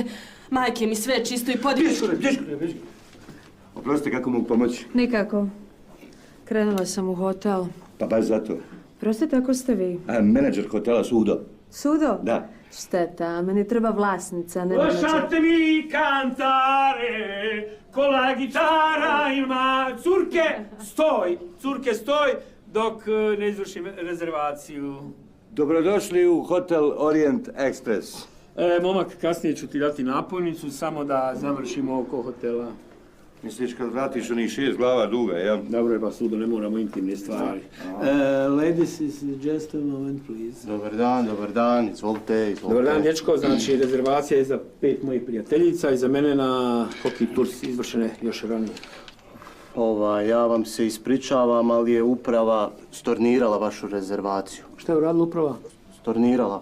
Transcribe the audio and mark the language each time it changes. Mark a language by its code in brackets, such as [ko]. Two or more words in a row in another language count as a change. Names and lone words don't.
[hr] Majke mi sve čisto i podišu. Bježkore. Oprostite, kako mogu pomoći? Nikako. Krenula sam u hotel. Pa baš zato. Prostite, ako ste vi? Menadžer hotela Sudo. Sudo? Da. Šteta, meni treba vlasnica, ne menadžer. [it] Lasciatemi cantare con la chitarra in mano. [hr] Curke, stoj, dok ne izvršim rezervaciju. Dobrodošli u hotel Orient Express. Momak, kasnije ću ti dati napojnicu, samo da završimo oko hotela. Misliš kad vratiš onih 6 glava duga, ja? Dobro je, pa Sudo, ne moramo intimne stvari. [en] Ladies is just a moment, please. [hr] Dobar dan, izvolite. Dobar dan, dječko, znači rezervacija je za 5 mojih prijateljica i za mene na [en] hockey tours [hr] izvršene još ranije. Ja vam se ispričavam, ali je uprava stornirala vašu rezervaciju. Šta je uradila uprava? Stornirala.